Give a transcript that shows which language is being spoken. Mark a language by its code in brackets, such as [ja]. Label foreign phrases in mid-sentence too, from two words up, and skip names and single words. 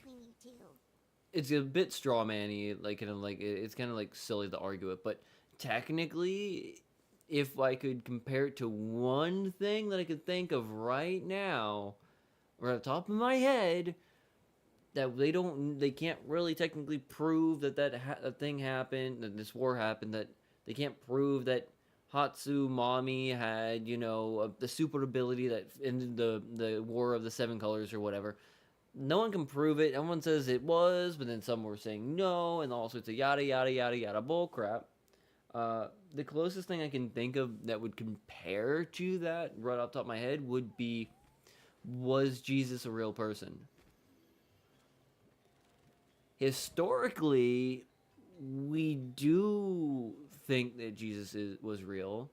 [en] It's a bit straw man-y, like, kind of like, it's kind of like silly to argue it, but technically, if I could compare it to one thing that I could think of right now, or at the top of my head, that they can't really technically prove that that thing happened, that this war happened, that they can't prove that Hatsu Mami had, you know, the super ability that ended the War of the Seven Colors or whatever. No one can prove it. Everyone says it was, but then some were saying no, and all sorts of yada yada yada yada bullcrap. The closest thing I can think of that would compare to that, right off the top of my head, would be, was Jesus a real person? Historically, we do think that Jesus was real.